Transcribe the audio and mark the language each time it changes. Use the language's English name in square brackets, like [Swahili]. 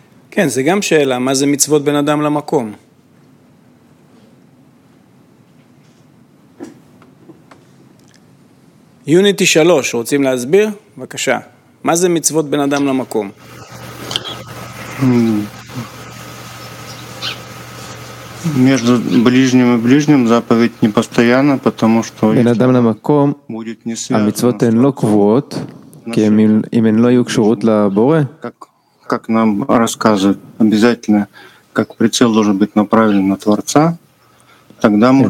[Hebrew] כן, זה גם שאלה, מה זה מצוות בין אדם למקום? יוניטי 3, רוצים להסביר? בבקשה. מה זה מצוות בין אדם למקום? [Russian] между ближним и ближним заповедь не постоянно потому что [Hebrew] בין אדם למקום המצוות הן לא קבועות כי אם הן לא יהיו קשורות לבורא [Russian] как нам рассказывают обязательно как прицел должен быть направлен на творца тогда мы